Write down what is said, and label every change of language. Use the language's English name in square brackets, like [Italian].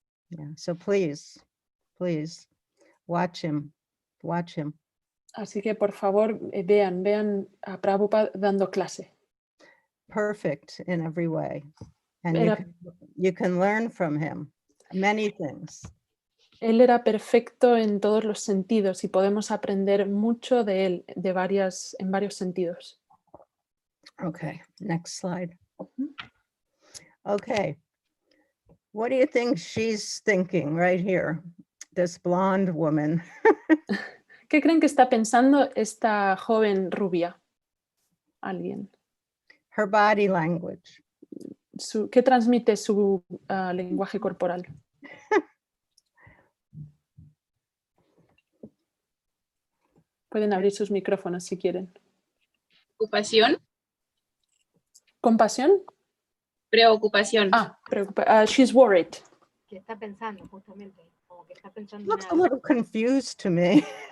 [English] Yeah, so please, watch him. [Spanish] Así que por favor vean a Prabhupada dando clase. [English] Perfect in every way. And you can learn from him many things. [Spanish] Él era perfecto en todos los sentidos y podemos aprender mucho de él en varios sentidos. [English] Okay, next slide. Okay, what do you think she's thinking right here? This blonde woman. [Spanish] ¿Qué creen que está pensando esta joven rubia? Alguien. [English] Her body language. [Spanish] ¿Qué transmite su lenguaje corporal? Pueden abrir sus micrófonos si quieren. ¿Preocupación? ¿Compasión? Preocupación. [English] She's worried. [Spanish] ¿Qué está pensando justamente? Como que está pensando [English] Looks a little confused to me.